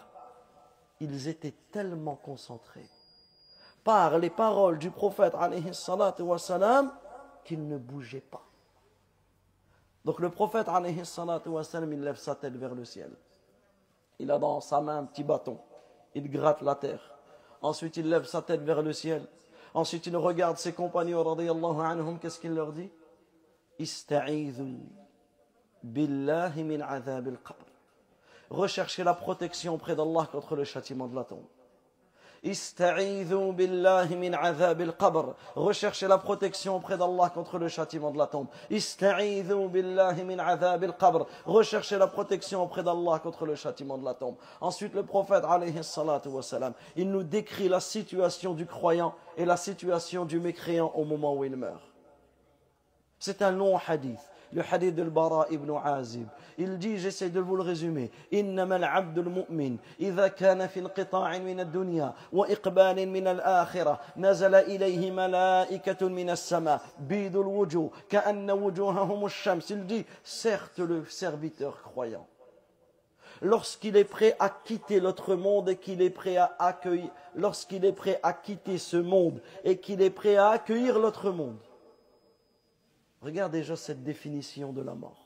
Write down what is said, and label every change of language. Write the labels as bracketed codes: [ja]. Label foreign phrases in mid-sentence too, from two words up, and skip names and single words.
[fr] Ils étaient tellement concentrés par les paroles du prophète [ar] عليه الصلاة والسلام [fr] qu'ils ne bougeaient pas. Donc le prophète [ar] عليه الصلاة والسلام, [fr] il lève sa tête vers le ciel. Il a dans sa main un petit bâton. Il gratte la terre. Ensuite il lève sa tête vers le ciel. Ensuite, il regarde ses compagnons, [ar] رضي الله عنهم, [fr] qu'est-ce qu'il leur dit? [ar] استعيذوا بالله من عذاب القبر. [fr] Recherchez la protection auprès d'Allah contre le châtiment de la tombe. [ar] استعيذوا بالله من عذاب القبر. [fr] Recherchez la protection auprès d'Allah contre le châtiment de la tombe. [ar] استعيذوا بالله من عذاب القبر. [fr] Recherchez la protection auprès d'Allah contre le châtiment de la tombe. Ensuite, le prophète, [ar] عليه الصلاة والسلام, [fr] il nous décrit la situation du croyant et la situation du mécréant au moment où il meurt. C'est un long hadith. Le hadith de Bara ibn Azib. Il dit, j'essaie de vous le résumer. [ar] إنما العبد المؤمن إذا كان في انقطاع من الدنيا وإقبال من الآخرة نزل إليه ملائكة من السماء بيض الوجوه كأن وجوههم الشمس. [fr] Il dit, certes le serviteur croyant, lorsqu'il est prêt à quitter l'autre monde et qu'il est prêt à accueillir, lorsqu'il est prêt à quitter ce monde et qu'il est prêt à accueillir l'autre monde. Regarde déjà cette définition de la mort.